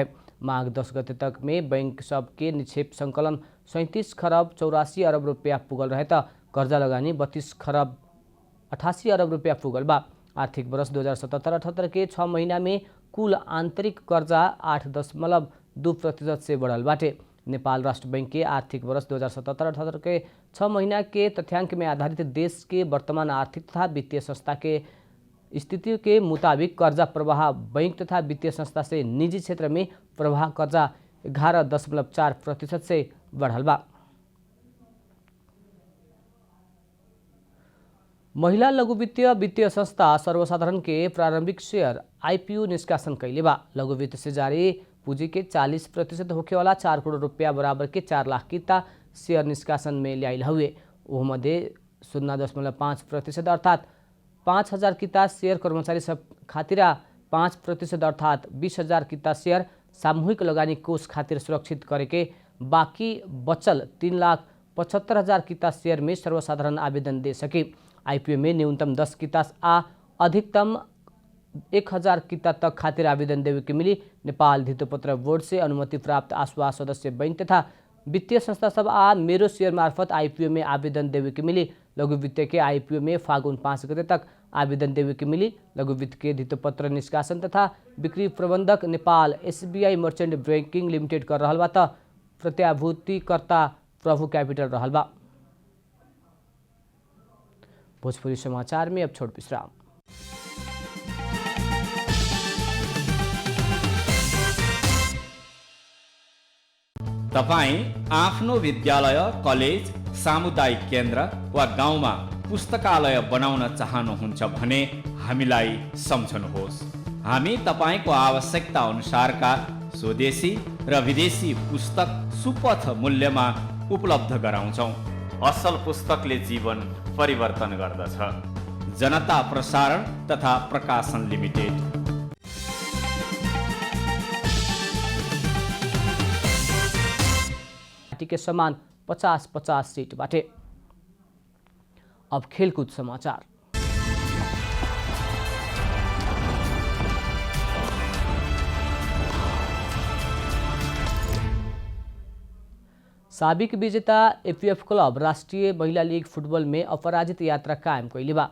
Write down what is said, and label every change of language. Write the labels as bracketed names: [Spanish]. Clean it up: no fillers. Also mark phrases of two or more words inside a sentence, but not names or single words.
[Bhojpuri] माघ 10 गते तक में बैंक सब के निक्षेप संकलन 37 खरब 84 अरब रुपया पुगल रहे त कर्जा लगानी 32 खरब 88 अरब रुपया पुगल बा। आर्थिक वर्ष 2077-78 के 6 महीना में कुल आंतरिक कर्जा 8.2% से बढ़ल बाटे। नेपाल राष्ट्र बैंक के आर्थिक वर्ष 2077-78 के 6 महीना के तथ्यांक में आधारित देश के वर्तमान आर्थिक तथा वित्तीय संस्था के स्थिति के मुताबिक कर्जा प्रवाह बैंक तथा वित्तीय संस्था से निजी क्षेत्र में प्रवाह कर्जा 11.4% से बढ़ल बा। महिला लघु वित्तीय संस्था सर्वसाधारण के प्रारंभिक शेयर IPO निष्कासन कैले बा। लघु वित्त से जारी पूंजी के 40% होखे वाला 4 करोड़ रुपया बराबर के 4 लाख किता शेयर निष्कासन में लियाइल हुए। वो मध्य 0.5% अर्थात 5,000 किता शेयर कर्मचारी सब खातिर 5% अर्थात 20,000 किता शेयर सामूहिक लगानी कोष खातिर सुरक्षित करे के बाकी बचल 3,75,000 किता शेयर में सर्वसाधारण आवेदन दे सके। IPO में न्यूनतम 10 किता आ अधिकतम 1,000 किता तक खातिर आवेदन देवे के मिली। नेपाल धितोपत्र बोर्ड से अनुमति प्राप्त आसवा सदस्य बैंक तथा वित्तीय संस्था सब आ मेरो शेयर मार्फत IPO में आवेदन देवे के मिली। लघु वित्त के IPO में फागुन 5 गते तक आवेदन देवे के मिली। लघु वित्त के धितोपत्र निष्कासन तथा बिक्री प्रबंधक नेपाल SBI मर्चेंट बैंकिंग लिमिटेड कर रहल बा त प्रत्याभूतिकर्ता प्रभु कैपिटल रहल बा। भोजपुरी समाचार में अब छोट विश्राम। [Nepali] तपाईं आफ्नो विद्यालय, कलेज, सामुदायिक केन्द्र वा गाउँमा पुस्तकालय बनाउन चाहनुहुन्छ भने हामीलाई सम्झनुहोस्। हामी तपाईँको आवश्यकता अनुसारका स्वदेशी र विदेशी पुस्तक सुपथ मूल्यमा उपलब्ध गराउँछौँ। असल पुस्तकले जीवन परिवर्तन गर्दछ। जनता प्रसारण तथा प्रकाशन लिमिटेड। [Bhojpuri] पार्टी के समान 50-50 सीट बाटे। अब खेलकूद समाचार। साबिक विजेता APF क्लब राष्ट्रीय महिला लीग फुटबॉल में अपराजित यात्रा कायम कैले बा।